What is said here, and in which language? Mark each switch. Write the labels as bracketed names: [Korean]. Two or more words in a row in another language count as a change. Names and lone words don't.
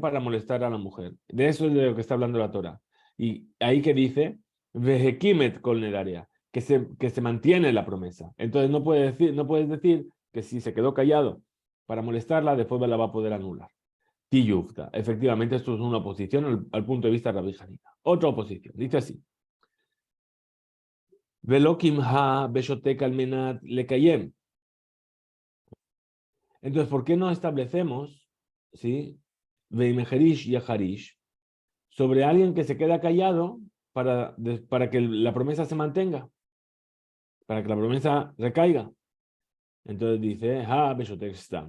[Spanish] Para molestar a la mujer. De eso es de lo que está hablando la Torah. Y ahí que dice, [Hebrew] והקימת כל נדריה, [Spanish] que se mantiene la promesa. Entonces no puedes decir que si se quedó callado para molestarla, después la va a poder anular. Tiyufta. Efectivamente, esto es una oposición al punto de vista de Rabbi Hanina. Otra oposición. Dice así. [Hebrew] ולוקמה בשותק על מנת לקיים. [Spanish] Entonces, ¿por qué no establecemos, sí, veimejerish y ajarish sobre alguien que se queda callado para que la promesa se mantenga, para que la promesa recaiga? Entonces dice, [Hebrew] הא בשותק סתם.